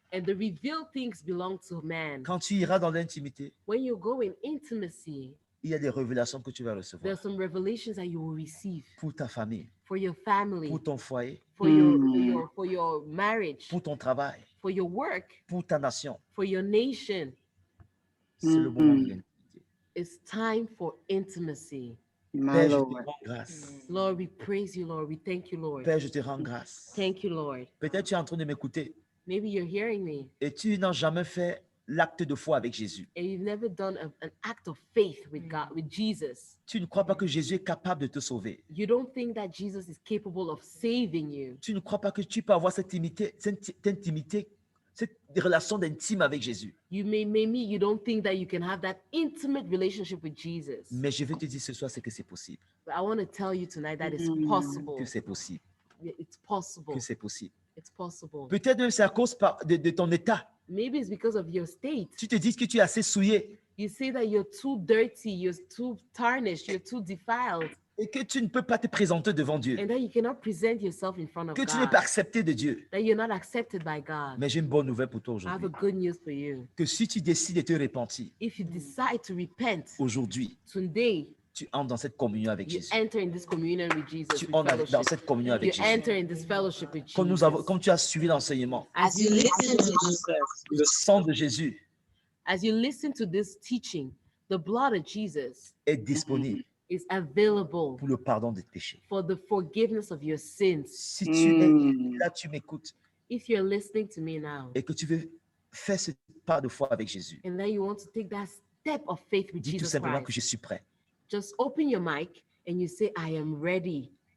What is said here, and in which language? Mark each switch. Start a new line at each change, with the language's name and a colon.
English: and the revealed things belong to man.
French: Quand tu iras dans l'intimité,
English: When you go in intimacy,
French: il y a des révélations que tu vas recevoir
English: there's some revelations that you will receive
French: pour ta famille,
English: for your family,
French: pour ton foyer,
English: for your marriage,
French: pour ton travail,
English: for your work,
French: pour ta nation.
English: for your nation.
French: C'est le moment de l'intimité.
English: It's time for intimacy. My
French: Père, je te
English: Lord.
French: rends grâce.
English: Lord, we praise you, Lord. We thank you, Lord.
French: Père, je te rends grâce.
English: Thank you, Lord.
French: Peut-être tu es en train de m'écouter
English: Maybe you're hearing me
French: et tu n'as jamais fait l'acte de foi avec Jésus.
English: and you've never done an act of faith with God, with Jesus.
French: Tu ne crois pas que Jésus est capable de te sauver.
English: You don't think that Jesus is capable of saving you.
French: Tu ne crois pas que tu peux avoir cette intimité, cette relation d'intime avec Jésus.
English: Maybe you don't think that you can have that intimate relationship with Jesus.
French: Mais je vais te dire ce soir, c'est que c'est possible.
English: But I want to tell you tonight that it's possible.
French: Que c'est possible.
English: It's possible.
French: Que c'est possible.
English: It's possible.
French: Peut-être même c'est à cause de ton état.
English: Maybe it's because of your state.
French: Tu te dis que tu es assez souillé
English: You say that you're too dirty, you're too tarnished, you're too defiled,
French: et que tu ne peux pas te présenter devant Dieu.
English: and that you cannot present yourself in front of
French: Que tu n'es
English: God,
French: pas accepté de Dieu.
English: that you're not accepted by God.
French: Mais j'ai une bonne nouvelle pour toi
English: I have a
French: aujourd'hui.
English: good news for you.
French: Que si tu décides de te repentir
English: If you decide to repent
French: aujourd'hui,
English: today,
French: tu entres dans cette communion avec
English: you
French: Jésus.
English: enter in this communion with Jesus,
French: Tu
English: with
French: entres dans
English: fellowship.
French: cette communion
English: You
French: avec Jésus.
English: enter in this fellowship with
French: Comme,
English: Jesus.
French: comme tu as suivi l'enseignement,
English: As you listen to this,
French: le sang de Jésus
English: as you listen to this teaching, the blood of Jesus
French: est disponible
English: is available
French: pour le pardon des péchés.
English: for the forgiveness of your sins.
French: Si tu es là, tu m'écoutes
English: If you're listening to me now,
French: et que tu veux faire ce pas de foi avec Jésus,
English: and then you want to take that step of faith with
French: dis tout
English: Jesus
French: simplement que
English: Christ,
French: je suis prêt.
English: just open your mic and you say, I am ready.